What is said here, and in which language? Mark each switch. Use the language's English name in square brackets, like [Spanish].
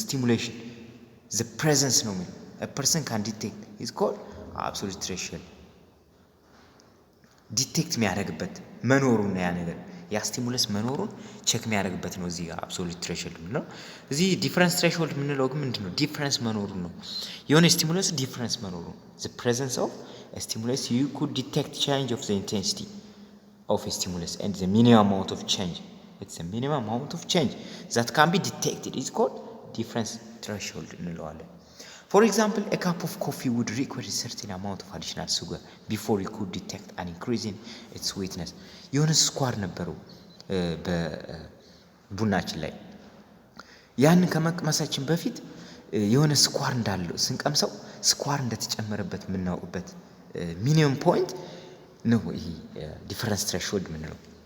[English] ስቲሙሌሽን ዘ ፕሬዘንስ [Amharic] ነው የሚለው [English] ኤ ፐርሰን ካን ዲቴክት ኢዝ ኮልድ አብሶሉት ትሬሽሆልድ። [Amharic] ዲቴክት የሚያደርግበት መኖሩን ነው ያ ነገር ያ ስቲሙለስ መኖሩን ቼክ የሚያደርግበት ነው። እዚህ ጋር አብሶሉት ትሬሽሆልድ ምንለው። እዚህ ዲፍረንስ ትሬሽሆልድ የምንለው ግን ምንድን ነው? ዲፍረንስ መኖሩን ነው። የሆነ ስቲሙለስ ዲፍረንስ መኖሩን [English] the presence of a stimulus you could detect change of the intensity of a stimulus and the minimum amount of change. It's the minimum amount of change that can be detected is called difference threshold እንለዋለን። For example, a cup of coffee would require a certain amount of additional sugar before you could detect an increase in its sweetness. [Amharic] የሆነ ስኳር ነበረው በቡናችን ላይ ያንን ከመቅመሳችን በፊት የሆነ ስኳር እንዳለው ስንቀምሰው ስኳር እንደተጨመረበት የምናውቅበት ሚኒመም ፖይንት ነው። ይሄ ዲፈረንስ ትሬሽሆልድ የምንለው